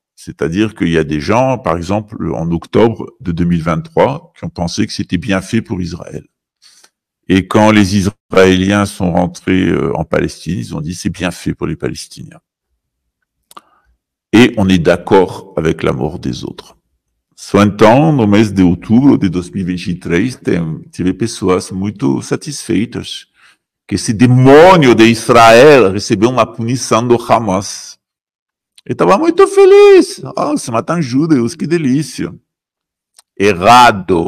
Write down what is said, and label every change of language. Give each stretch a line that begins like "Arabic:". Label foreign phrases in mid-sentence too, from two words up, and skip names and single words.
French: C'est-à-dire qu'il y a des gens, par exemple, en octobre de 2023, qui ont pensé que c'était bien fait pour Israël. Et quand les Israéliens sont rentrés en Palestine, ils ont dit c'est bien fait pour les Palestiniens. Et on est d'accord avec la mort des autres.
Portuguese: Só então, no mês de outubro de 2023, tive pessoas muito satisfeitas que esse demônio de Israel recebeu uma punição do Hamas. Eu estava muito feliz. Se matam judeus, que delícia. Errado.